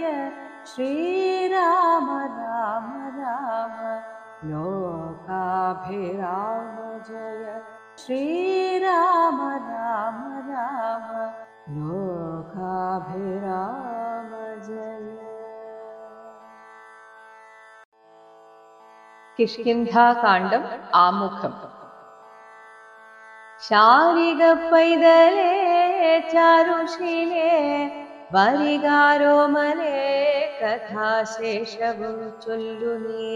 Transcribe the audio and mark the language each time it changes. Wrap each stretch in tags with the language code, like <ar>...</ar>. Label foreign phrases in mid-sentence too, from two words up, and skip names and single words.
<ml>ശ്രീരാമ രാമ രാമ ലോകാഭിരാമ ജയ। ശ്രീരാമ രാമ രാമ ലോകാഭിരാമ ജയ। കിഷ്കിന്ധാകാണ്ഡം ആമുഖം. ശാരിക പൈതലേ ചാരുശീലേ വരികാരോമലേ കഥാശേഷവും ചൊല്ലുനീ.</ml>